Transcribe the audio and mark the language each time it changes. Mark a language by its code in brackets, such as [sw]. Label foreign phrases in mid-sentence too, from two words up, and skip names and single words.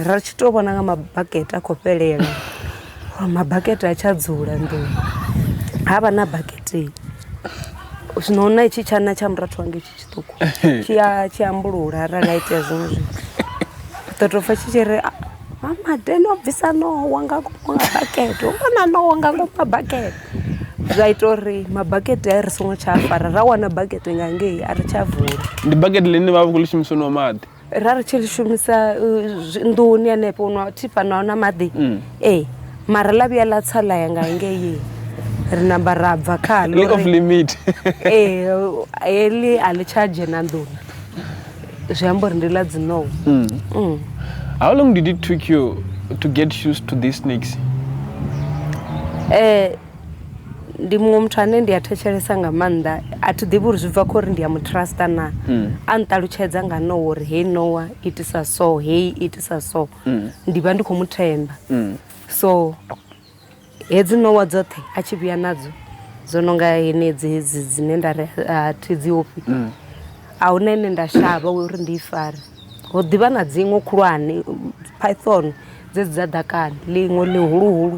[ve] ra tshi tou vhona nga mabakete a khou fhelela mabakete a tsha dzula nḓuni ha vha na bakete zwino na itshi tshana tsha murathu wange tshi tshiṱuku tshi ambulula arali a itea zwiṅwe zwithu ḓo tou pfa tshi tshi ri mama deni o bvisa Nowa nga ngomu bakete u vhona Nowa nga ngomu mabakete zwa ita uri mabakete a ri songo tsha fara ra wana bakete nga ngei a ri tsha vula ndi bakete ḽine vha vha khou ḽi shumisa no maḓi ra ri tshi ḽi shumisa nḓuni hanefho no thipa na maḓi mara ḽa vhuya ḽa tsa ḽa ya nga ngei ri namba ra bva khaḽo [en] off limit [ve] heḽi a ḽi tsha dzhena nḓuni zwi amba uri ndi ḽa dzi Nowa [en] how long did it took you to get used to these snakes [ve] ndi muṅwe muthu ane ndi a thetshelesa nga maanḓa a thi ḓivhi uri zwi bva khou uri ndi a mu trusta na a nṱalutshedza nga Nowa uri hei Nowa [en] itisa so [ve] hei [en] itisa so [ve] ndi vha ndi khou mu themba so hedzi Nowa dzoṱhe a tshi vhuya nadzo dzo no nga henedzi hedzi dzine nda ri thi dzi ofhi a huna ine nda shavha uri ndi i fare ho ḓivha na dziṅwe khulwane python dzedzi dza ḓakani ḽiṅwe ḽihuluhulu